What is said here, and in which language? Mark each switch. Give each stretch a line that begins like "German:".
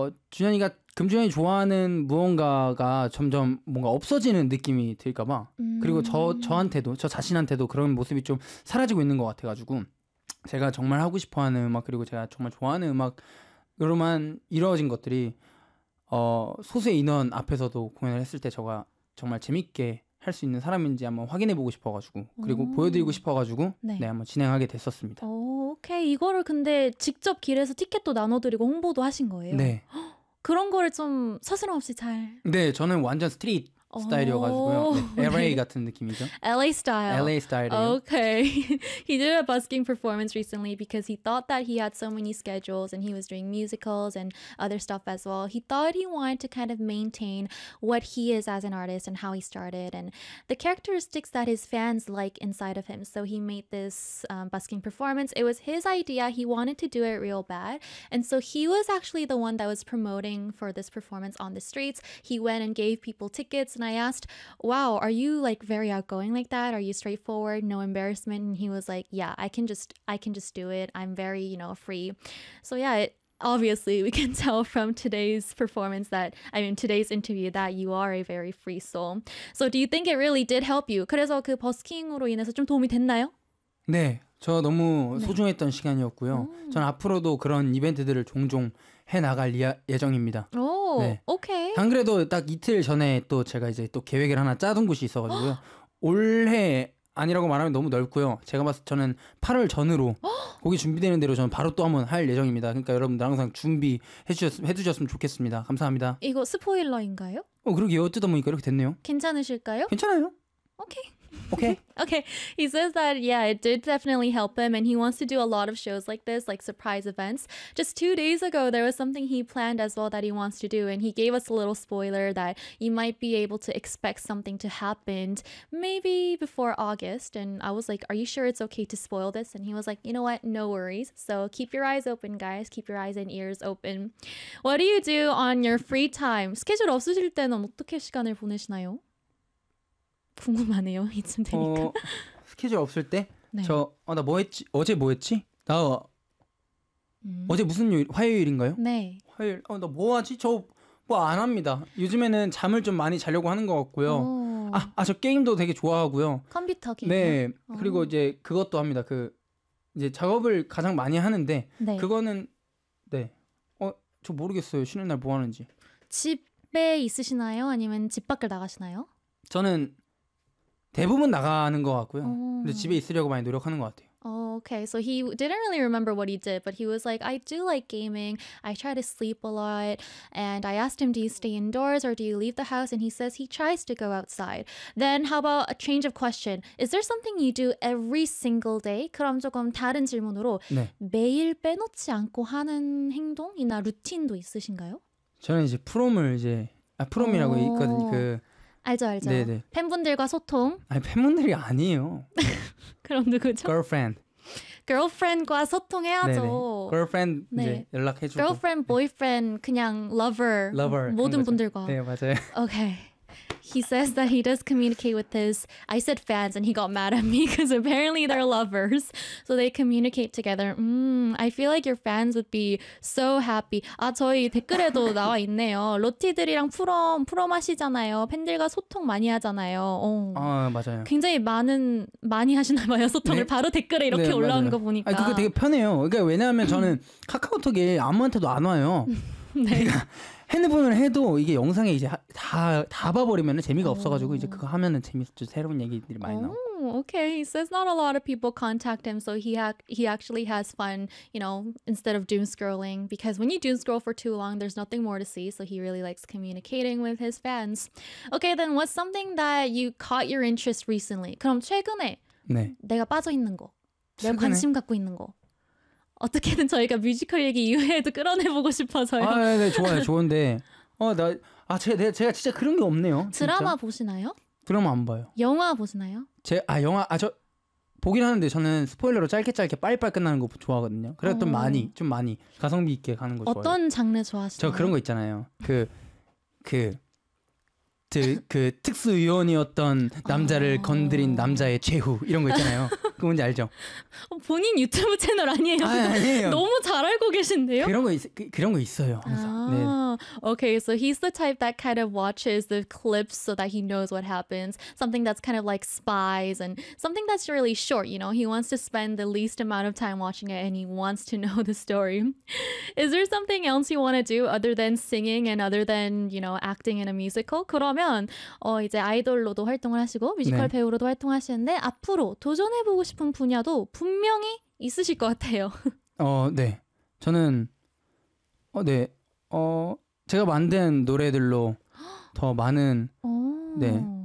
Korean: 준현이가 금준현이 좋아하는 무언가가 점점 뭔가 없어지는 느낌이 들까봐 그리고 저한테도 저 자신한테도 그런 모습이 좀 사라지고 있는 것 같아가지고 제가 정말 하고 싶어하는 음악 그리고 제가 정말 좋아하는 음악으로만 이루어진 것들이 소수의 인원 앞에서도 공연을 했을 때 제가 정말 재밌게 할 수 있는 사람인지 한번 확인해보고 싶어가지고 그리고 보여드리고 싶어가지고 네. 네, 한번 진행하게 됐었습니다. 오케이. 이거를 근데 직접 길에서 티켓도 나눠드리고 홍보도 하신 거예요? 네. 그런 거를 좀 서슴없이 잘... 네. 저는 완전 스트릿 스타일이어가지고요. 네, LA 같은 느낌이죠.
English: LA style. LA style. Okay. He did a busking performance recently because he thought that he had so many schedules and he was doing musicals and other stuff as well. He thought he wanted to kind of maintain what he is as an artist and how he started and the characteristics that his fans like inside of him. So he made this busking performance. It was his idea. He wanted to do it real bad. And so he was actually the one that was promoting for this performance on the streets. He went and gave people tickets. And I asked, wow, are you like very outgoing like that? Are you straightforward? No embarrassment? And he was like, yeah, I can just do it. I'm very, you know, free. So yeah, obviously we can tell from today's performance that, I mean, today's interview that you are a very free soul. So do you think it really did help you?
Korean: 그래서 그 버스킹으로 인해서 좀 도움이 됐나요? 네, 저 너무 소중했던 네. 시간이었고요. 전 앞으로도 그런 이벤트들을 종종 해나갈 예정입니다. 오, 네. 오케이. 안 그래도 딱 이틀 전에 또 제가 이제 또 계획을 하나 짜둔 곳이 있어가지고요. 올해 아니라고 말하면 너무 넓고요. 제가 봤을 때 저는 8월 전으로 거기 준비되는 대로 저는 바로 또 한번 할 예정입니다. 그러니까 여러분들 항상 준비해 주셨으면 좋겠습니다. 감사합니다. 이거 스포일러인가요? 그러게요. 어쩌다 보니까 이렇게 됐네요. 괜찮으실까요? 괜찮아요. 오케이.
English: Okay. Okay. He says that, yeah, it did definitely help him and he wants to do a lot of shows like this, like surprise events. Just 2 days ago, there was something he planned as well that he wants to do and he gave us a little spoiler that you might be able to expect something to happen maybe before August. And I was like, are you sure it's okay to spoil this? And he was like, you know what? No worries. So keep your eyes open, guys. Keep your eyes and ears open. What do you do on your free time?
Korean: 스케줄 없으실 때는 어떻게 시간을 보내시나요? 궁금하네요. 이쯤 되니까. 스케줄 없을 때? 네. 나 뭐 했지? 어제 뭐 했지? 나 어제 무슨 요일? 화요일인가요? 네. 화요일. 나 뭐 하지? 저 뭐 안 합니다. 요즘에는 잠을 좀 많이 자려고 하는 것 같고요. 저 게임도 되게 좋아하고요. 컴퓨터 게임. 네. 그리고 이제 그것도 합니다. 그 이제 작업을 가장 많이 하는데 네. 그거는 네. 저 모르겠어요. 쉬는 날 뭐 하는지. 집에 있으시나요? 아니면 집 밖을 나가시나요? 저는 대부분 나가는 것 같고요. 근데 집에 있으려고 많이 노력하는 것 같아요.
English: Oh, okay. So he didn't really remember what he did, but he was like, I do like gaming. I try to sleep a lot. And I asked him, do you stay indoors or do you leave the house? And he says he tries to go outside. Then how about a change of question? Is there something you do every single day?
Korean: 그럼 조금 다른 질문으로 네. 매일 빼놓지 않고 하는 행동이나 루틴도 있으신가요? 저는 이제 프롬이라고 있거든요. 알죠, 알죠. 네네. 팬분들과 소통. 아니, 팬분들이 아니에요. 그럼 누구죠?
English: Girlfriend.
Korean: Girlfriend과 소통해야죠. 네네. Girlfriend 네. 이제 연락해주고.
English: Girlfriend, boyfriend, 네. 그냥 lover. Lover.
Korean: 모든 분들과. 네, 맞아요.
English: Okay. He says that he does communicate with his, I said fans, and he got mad at me because apparently they're lovers. So they communicate together. I feel like your fans would be so happy.
Korean: 저희 댓글에도 나와 있네요. 로티들이랑 프롬 하시잖아요. 팬들과 소통 많이 하잖아요. 맞아요. 굉장히 많이 하시나 봐요. 소통을 네? 바로 댓글에 이렇게 네, 올라오는 거 보니까. 그게 되게 편해요. 그러니까 왜냐하면 저는 카카오톡에 아무한테도 안 와요. 그러니까 핸드폰을 해도 이게 영상에 이제 다 봐버리면 재미가 없어가지고 이제 그거 하면은 재밌죠. 새로운 얘기들이 많이 나와.
English: Okay, he says not a lot of people contact him, so he actually has fun, you know, instead of doom scrolling. Because when you doom scroll for too long, there's nothing more to see. So he really likes communicating with his fans. Okay, then what's something that you caught your interest recently?
Korean: 그럼 최근에 네. 내가 빠져 있는 거, 최근에? 내가 관심 갖고 있는 거. 어떻게든 저희가 뮤지컬 얘기 이후에도 끌어내보고 싶어서요. 아, 네, 네, 좋아요, 좋은데. 제가 진짜 그런 게 없네요. 진짜. 드라마 보시나요? 드라마 안 봐요. 영화 보시나요? 영화 보긴 하는데 저는 스포일러로 짧게 빨리 끝나는 거 좋아하거든요. 그래도 좀 많이 가성비 있게 가는 거 좋아요. 어떤 장르 좋아하시나요? 저 그런 거 있잖아요. 그 특수 요원이었던 남자를 건드린 남자의 최후 이런 거 있잖아요. 그 뭔지 알죠? 본인 유튜브 채널 아니에요? 아니에요. 너무 잘 알고 계신데요? 그런 거 있어요. 항상. 네.
English: Okay, so he's the type that kind of watches the clips so that he knows what happens. Something that's kind of like spies and something that's really short, you know? He wants to spend the least amount of time watching it and he wants to know the story. Is there something else you want to do other than singing and other than, you know, acting in a musical?
Korean: 그러면 이제 아이돌로도 활동을 하시고 뮤지컬 네. 배우로도 활동하시는데 앞으로 도전해 보고 싶은 분야도 분명히 있으실 것 같아요. 네. 저는 제가 만든 노래들로 더 많은 네.